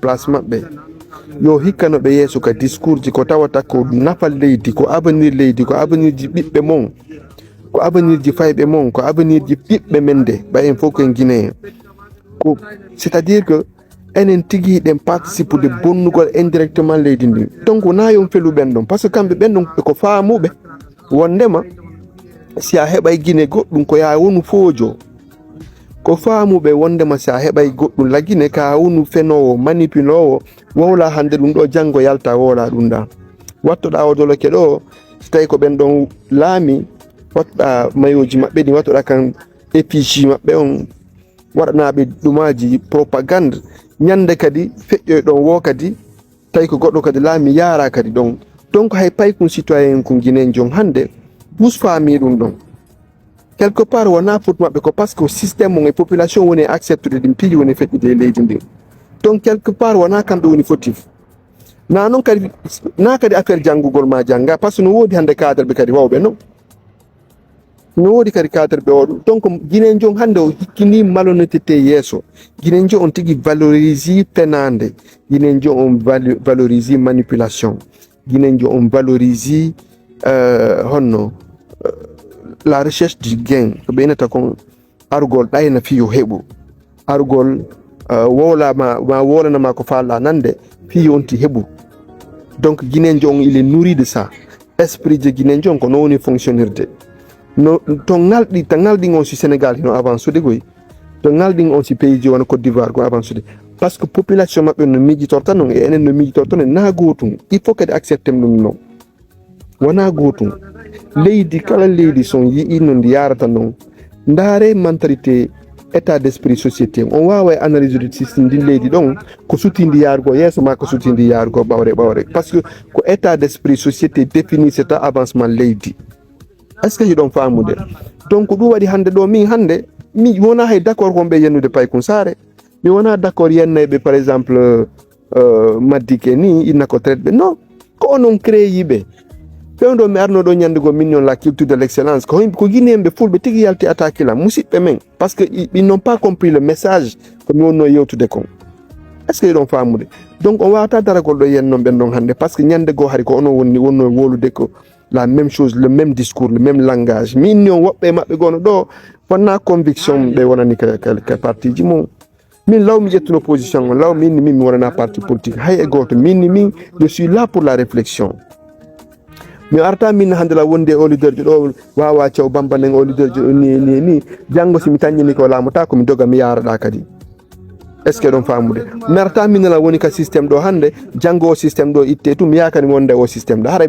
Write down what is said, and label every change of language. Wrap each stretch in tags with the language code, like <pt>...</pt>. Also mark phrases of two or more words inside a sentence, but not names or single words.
<ff>place maɓɓe yo hikkanoɓe yeeso ka discours ji ko tawata ko nafa leydi ko avenir leydi ko avenir ji ɓiɓɓe mon ko avenir ji fayɓe mon ko avenir ji ɓiɓɓe men de ɓayen fof koye guinéen ko</ff> <fr>c' est à dire que</fr> <ff>enen tigui ɗen</ff> <fr>participe de</fr> <ff>bonnugol indirectement leydi ndi donc wona yon felu ɓen ɗon</ff> <fr>par ce que</fr> <ff>kamɓe ɓen ɗon ko faamuɓe wondema si a heɓay Guinée goɗɗum ko ya wonu foojo ko faamuɓe wondema si a heɓay goɗɗum la Guinée ka wonu fenowo manipulowo wowla hande ɗum ɗo janggo yalta wola ɗum ɗa wattoɗa odoloke ɗo so tawi ko ɓen ɗon laami wattoɗa mayoji maɓɓe ɗi wattoɗa kan effigie maɓɓe on waɗanaɓe ɗumaji propagande ñande kadi feƴƴoy ɗon wo kadi tawi ko goɗɗo kadi laami yaara kadi ɗon donc hay Paykun citoyen ko Guinéen jon hande bus faami ɗum ɗon</ff> <fr>quelque part</fr> <ff>wona pour mabɓe ko</ff> <fr>parce que</fr> <ff>système on e population woni acceptude ɗin piiji woni feƴƴude e leydi ndin donc</ff> <fr>quelque part</fr> <ff>wona kamɓe woni fautif na noon kadi na kadi affaire janngugol ma jannga</ff> <fr>par ce que</fr> <ff>no woodi hannde cadre ɓe kadi wawɓe non no woodi kadi cadre ɓe oɗum donc guinen jon hannde o hikkini malhonnêteté yeeso guinen jon on tigi valorise penande guinen jon on valorise manipulation guinen jon on valorise honno</ff> <fr>la recherche du gain</fr> <ff>ko ɓeynata kon argol ɗayna fiyo heɓu argol wolama ma wolanama ko falla nande fiyo onti heɓu donc guinen jon</ff> <fr>il est nourri de ça esprit de</fr> <ff>guinen jon ko no woni fonctionnirde no to ngalɗi on si Sénégal hino avancude goy to ngalɗi on si pays ji wona Côte d'Ivoire ko avancude</ff> <fr>par ce que</fr> <ff>population maɓɓe no miijitorta noon e enen no miijitorta non na gotum</ff> <fr>il faut</fr> <ff>kadi accepté ɗum noon wona gotum leydi kala leydi son yii no ndi yarata noon ndaare</ff> <fr>mentalité état d'esprit société</fr> <ff>on wawa</ff> <fr>analyse de système</fr> <ff>ndin leydi ɗon ko sutidi yarugo yeeso ma ko sutidi yarugo ɓawre</ff> <fr>par ce que</fr> <ff>ko</ff> <fr>état d'esprit société défini c'est avancement</fr> <ff>leydi</ff> <fr>est ce que</fr> <ff>hiɗon famude donc ɗum waɗi hannde ɗo min hannde mi wona hay</ff> <fr>d' accord</fr> <ff>konɓe yennude Paykun Sare mi wona</ff> <fr>d' accord</fr> <ff>yennayɓe</ff> <fr>par exemple</fr> <ff>Madické ni inna ko traite ɓe non ko onon créyiɓe fewdo mi arno ɗo ñandego min</ff> <fr>la culture de l'excellence</fr> <ff>ko guinéenɓe fulɓe tigi yalti attaque la musidɓe men</ff> <fr>parce que ils n'ont pas compris le message</fr> <ff>ko mi wonno yewtude kon</ff> <fr>est ce que</fr> <ff>yiɗon famude donc on wawata daragol ɗo yennon ɓen ɗon hannde</ff> <fr>par ce que</fr> <ff>ñande goo hari ko onon wonno wolude ko</ff> <fr>la même chose le même discours le même langage</fr> <ff>min ni on woɓɓe maɓɓe gono ɗo wonna conviction ɓe wonani ka parti ji mum min law mi ƴettuno position on law min mi wonana</ff> <fr>parti politique</fr> <ff>hay e goto min</ff> <fr>je suis là pour la réflexion</fr> <ff>mi arta min hannde la wonde o leader jo ɗo wawa thiaw bambanen o leader jo ni janngo somi taññini ko laamata komi doga mi yaraɗa kadi</ff> <fr>est ce que</fr> <ff>ɗon famude mi arta min la woni ka systéme ɗo hannde janngo o systéme ɗo itte tum yakani wonde o systéme ɗo haray</ff>